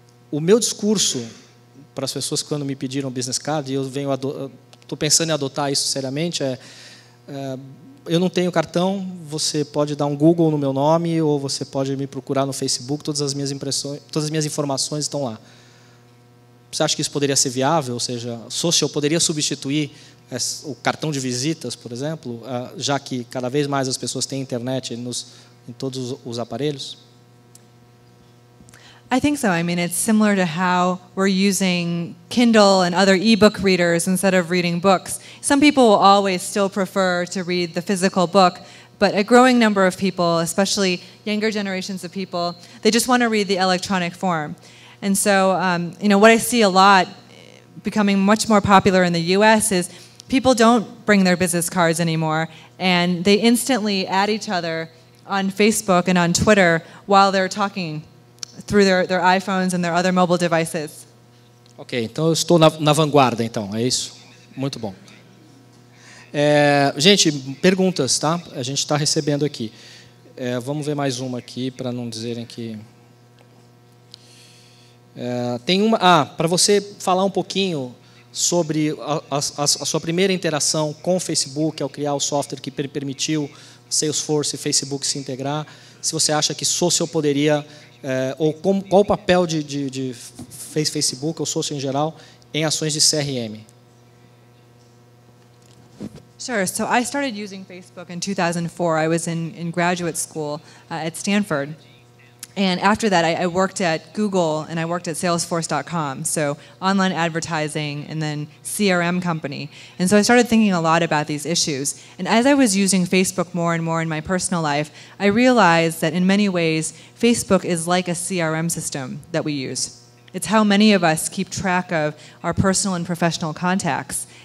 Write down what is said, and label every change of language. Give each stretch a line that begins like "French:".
Portuguese: O meu discurso para as pessoas que quando me pediram business card, e eu estou pensando em adotar isso seriamente, eu não tenho cartão, você pode dar um Google no meu nome ou você pode me procurar no Facebook, todas as minhas informações estão lá. Você acha que isso poderia ser viável? Ou seja, social poderia substituir o cartão de visitas, por exemplo, já que cada vez mais as pessoas têm internet em todos os aparelhos?
English: I think so. I mean, it's similar to how we're using Kindle and other e-book readers instead of reading books. Some people will always still prefer to read the physical book, but a growing number of people, especially younger generations of people, they just want to read the electronic form. And so, what I see a lot becoming much more popular in the US is people don't bring their business cards anymore, and they instantly add each other on Facebook and on Twitter while they're talking through their iPhones and their other mobile devices.
Portuguese: Ok, então eu estou na vanguarda, então, é isso? Muito bom. Gente, perguntas, tá? A gente está recebendo aqui. Vamos ver mais uma aqui, para não dizerem que... tem uma... para você falar um pouquinho sobre a sua primeira interação com o Facebook, ao criar o software que permitiu Salesforce e Facebook se integrar, se você acha que social poderia... qual o papel de Facebook ou social em geral em ações de CRM?
English: Sure. So I started using Facebook in 2004. I was in graduate school at Stanford. And after that, I worked at Google and I worked at Salesforce.com, so online advertising and then CRM company. And so I started thinking a lot about these issues. And as I was using Facebook more and more in my personal life, I realized that in many ways, Facebook is like a CRM system that we use. It's how many of us keep track of our personal and professional contacts.